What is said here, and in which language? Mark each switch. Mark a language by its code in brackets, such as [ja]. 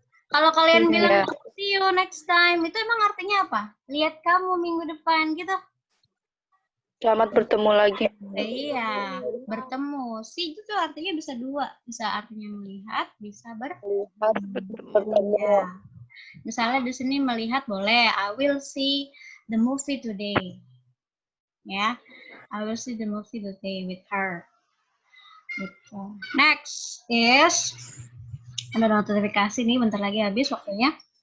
[id] Kalau kalian bilang [en] see you next time, [id] itu emang artinya apa? Lihat kamu minggu depan gitu. Selamat bertemu lagi. Iya, bertemu. [en] See [id] itu artinya bisa dua. Bisa artinya melihat, bisa bertemu. Ya. Misalnya di sini melihat boleh. [en] I will see the movie today. [id] Ya, [en] I will see the movie today with her. [id] Gitu. Next is ada notifikasi nih, bentar lagi habis waktunya.